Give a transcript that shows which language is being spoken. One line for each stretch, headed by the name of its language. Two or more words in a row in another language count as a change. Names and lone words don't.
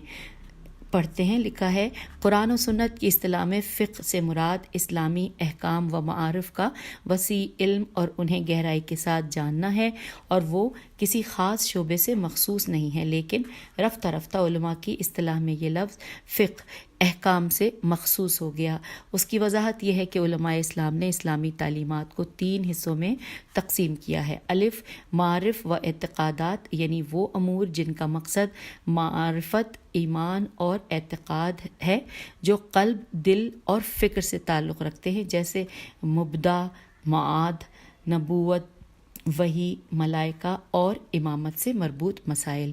Urdu: پڑھتے ہیں، لکھا ہے قرآن و سنت کی اصطلاح میں فقہ سے مراد اسلامی احکام و معارف کا وسیع علم اور انہیں گہرائی کے ساتھ جاننا ہے، اور وہ کسی خاص شعبے سے مخصوص نہیں ہے، لیکن رفتہ رفتہ علماء کی اصطلاح میں یہ لفظ فقہ احکام سے مخصوص ہو گیا۔ اس کی وضاحت یہ ہے کہ علماء اسلام نے اسلامی تعلیمات کو 3 حصوں میں تقسیم کیا ہے۔ الف، معارف و اعتقادات، یعنی وہ امور جن کا مقصد معرفت، ایمان اور اعتقاد ہے جو قلب، دل اور فکر سے تعلق رکھتے ہیں، جیسے مبدا، معاد، نبوت، وحی، ملائکہ اور امامت سے مربوط مسائل۔